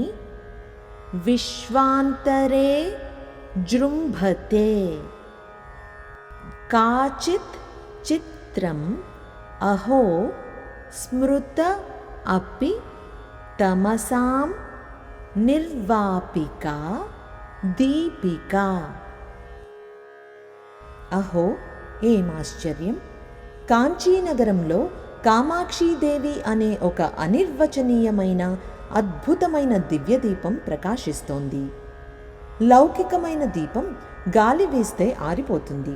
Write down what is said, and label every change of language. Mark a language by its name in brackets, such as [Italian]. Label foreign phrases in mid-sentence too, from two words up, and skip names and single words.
[Sanskrit] विश्वान्तरे जृम्भते काचित् चित्रम् अहो स्मृत अपि तमसां निर्वापिका दीपिका। [Telugu] అహో ఏమాశ్చర్యం! కాంచీనగరంలో కామాక్షీదేవి అనే ఒక అనిర్వచనీయమైన అద్భుతమైన దివ్యదీపం ప్రకాశిస్తోంది. లౌకికమైన దీపం గాలి వీస్తే ఆరిపోతుంది.